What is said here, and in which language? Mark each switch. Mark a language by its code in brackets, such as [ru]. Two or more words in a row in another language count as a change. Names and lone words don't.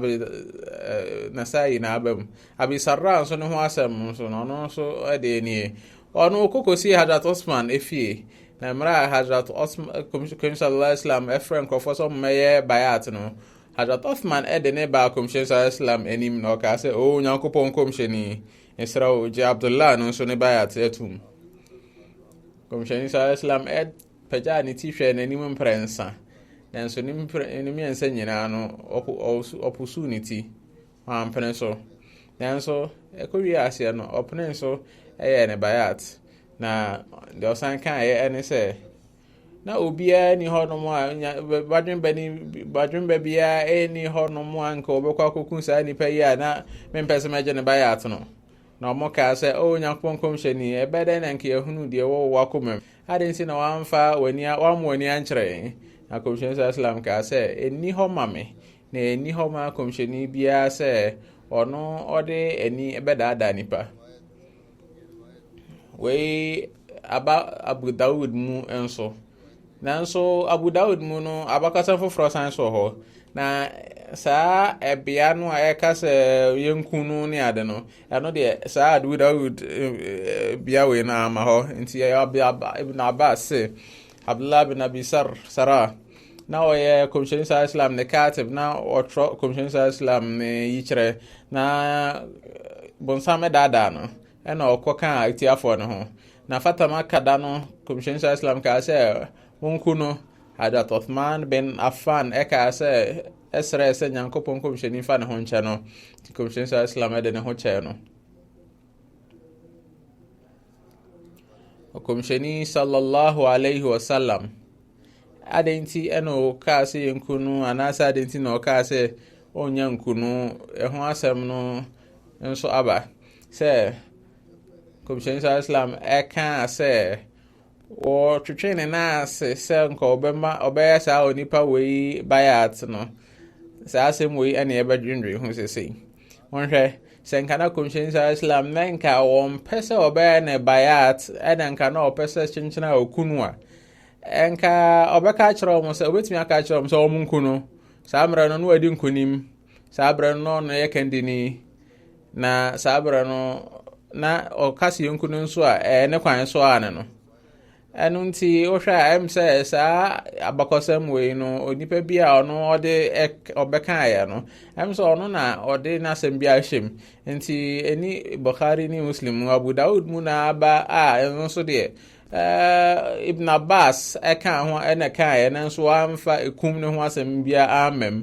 [ak] Nasai na abam Abi Sarra nso ne ho asɛm nso no ɔno nso ɛde nie ɔno kokosi Hazrat Osman efie na mmerɛ a Hazrat Osman Kɔmhyɛni [ar] صلى الله عليه وسلم [ak] ɛfrɛ nkurɔfoɔ sɛ ɔmmɛyɛ bayat no Hazrat Osman ɛde ne ba Kɔmhyɛni [ar] صلى الله عليه وسلم [ak] anim na ɔka sɛ Nyankopɔn Kɔmhyɛni nsrɛ wo gye Abdullah no nso ne bayat atum. Kɔmhyɛni [ar] صلى الله عليه وسلم [ak] ɛpagya ne ti hwɛ n'anim mprɛnsa nanso ne mmiɛnsa nyinaa no ɔpusu ne ti wampene so nanso ɛkɔwie aseɛ no ɔpene so ɛyɛ ne bayat na deɛ ɔsan kaeɛ ɛne sɛ na obiara ni hɔ nom a badwemba biara ɛni hɔ nom a nka wɔbɛkɔ akɔku saa nipa yi a na mempɛ sɛ mɛgye ne bayat no na ɔmo kaa sɛ Nyankopɔn Kɔmhyɛni ɛbɛdɛ na nka yɛhunu deɛ wɔwɔ wakoma mu ade nti na wamfa w'ani ankyerɛ na Kɔmhyɛni [ar] صلى الله عليه وسلم [ak] kaa sɛ ɛnni hɔ ma me na ɛnni hɔ ma Kɔmhyɛni biara sɛ ɔno ɔde ani ɛbɛdaadaa nipa. Wei aba Abu Dawud mu nso nanso Abu Dawud mu no abakasa foforɔ san so hɔ na saa ɛbea no a ɛka sɛ yɛnku no ne ade no ɛno deɛ saa Abu Dawud bia wei na ama hɔ nti Ibn Abbas Abdullah bin Abi Sarah na ɔyɛ Kɔmhyɛni [ar] صلى الله عليه وسلم [ak] ne katib na ɔtwerɛ Kɔmhyɛni [ar] صلى الله عليه وسلم [ak] ne yikyerɛ na bonsam ɛdaadaa no ɛna ɔkɔka atiafoɔ no ho na Fatama kada no Kɔmhyɛni [ar] صلى الله عليه وسلم [ak] kaa sɛ wonku no Hazrat Uthman bin Affan ɛkaa sɛ ɛsrɛ sɛ Nyankopɔn Kɔmhyɛni fa ne ho nkyɛ no nti Kɔmhyɛni [ar] صلى الله عليه وسلم [ak] ɛde ne ho kyɛɛ no. Kɔmhyɛni [ar] صلى الله عليه وسلم [ak] adenti ɛna ɔkaa sɛ yɛnku no anaasɛ adenti na ɔkaa sɛ ɔnya nku no ɛho asɛm no nso aba sɛ Kɔmhyɛni [ar] صلى الله عليه وسلم [ak] ɛka sɛ wɔtwetwe ne naase sɛ nka ɔbɛyɛ saa onipa wei bayat no saa asɛm wei ɛna ɛbɛdwendwe ho sesei wɔnhwɛ sɛ nka na Kɔmhyɛni [ar] صلى الله عليه وسلم [ak] na nka wɔmpɛ sɛ ɔbɛyɛ ne bayat ɛna nka na ɔpɛ sɛ kyenkyena okunu a ɛnka ɔbɛka kyerɛ wɔn sɛ obetumi aka kyerɛ wɔn sɛ wɔn nku no saa mmerɛ no wadi nkunim saa mmerɛ no no yɛ kandini na saa mmerɛ no na ɔkasi nku no nso a ne kwan so ane no ɛno nti wohwɛ a ɛm sɛ saa abakɔsɛm wei no onipa bi a ɔno ɔbɛkaeɛ no ɛm sɛ ɔno na ɔde n'asɛm bi ahyɛm nti ɛni Bukhari ne Muslim Abu Daud mu na aba a ɛno nso deɛ Ibn Abbas ɛka ho ɛna kaeɛ nanso amfa ekum ne ho asɛm bia amam.